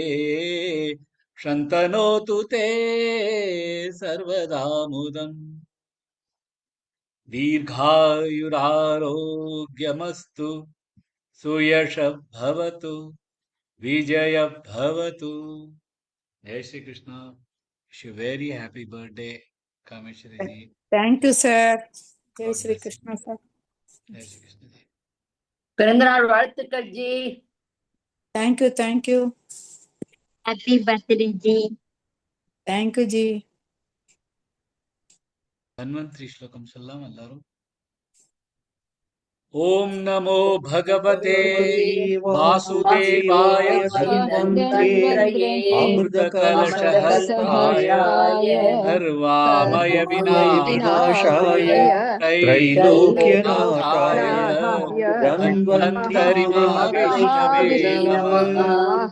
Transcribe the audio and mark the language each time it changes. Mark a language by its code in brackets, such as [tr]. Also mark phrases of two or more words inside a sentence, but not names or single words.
[sa] शन्तनोतु ते सर्वदा मुदम् दीर्घायुरारोग्यमस्तु सुयशः भवतु विजयः भवतु. [hi] जय श्री कृष्ण. [en] wish you very happy birthday कामेश्वरी जी. thank you sir. ஜெய் God [hi] ஸ்ரீ [en] bless you. [hi] கிருஷ்ணா சார். जय श्री कृष्ण जी. [ta] பிறந்தநாள் வாழ்த்துக்கள் ஜி. [en] thank you thank you. happy birthday ஜி. thank you ஜி. [ta] தன்வந்தரி ஸ்லோகம் சொல்லலாம் எல்லாரும். [sa] ओम नमो भगवते वासुदेवाय धन्वंतरे अमृतकलशहस्ताय सर्वामय विनाशाय त्रैलोक्यनाथाय धन्वंतरि महाविष्णवे नमः.